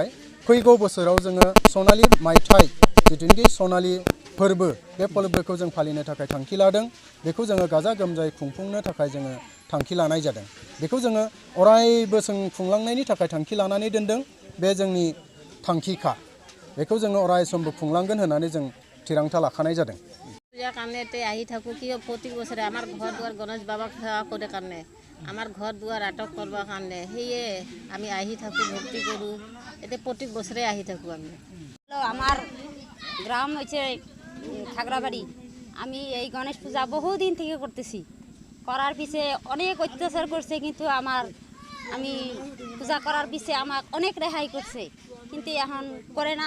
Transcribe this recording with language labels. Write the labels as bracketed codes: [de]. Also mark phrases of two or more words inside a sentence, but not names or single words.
[brx] फैगौ बोसोराव जोङो सनालि मायथाइ जिथुनिखि सनालि फोरबो, बे फोरबोखौ जों फालिनो थाखाय थांखि लादों। बेखौ जोङो गाजा गोमजायै खुंफुंनो थाखाय जोङो थांखि लानाय जादों। बेखौ जोङो अरायबो खुंलांनायनि थाखाय थांखि लानानै दोनदों। बे जोंनि थांखिखा। बेखौ जोङो अराय समबो खुंलांगोन होननानै जों थिरांथा लाखानाय जादों। [as] পূজাৰ কাৰণে আহি থাকোঁ, কিয় প্ৰতি বছৰে আমাৰ ঘৰ দুৱাৰ গণেশ বাবাক সেৱা কৰে কাৰণে, আমাৰ ঘৰ দুৱাৰ আটক কৰিবৰ কাৰণে, সেয়ে আমি আহি থাকোঁ, ভক্তি কৰোঁ। এতিয়া প্ৰতি বছৰে আহি থাকোঁ আমি। [bn] আমার গ্রাম হচ্ছে খাগড়াবাড়ি। আমি এই গণেশ পূজা বহুদিন থেকে করতেছি। করার পিছে অনেক অত্যাচার করছে, কিন্তু আমি পূজা করার পিছে আমাকে অনেক রেহাই করছে, কিন্তু এখন করে না।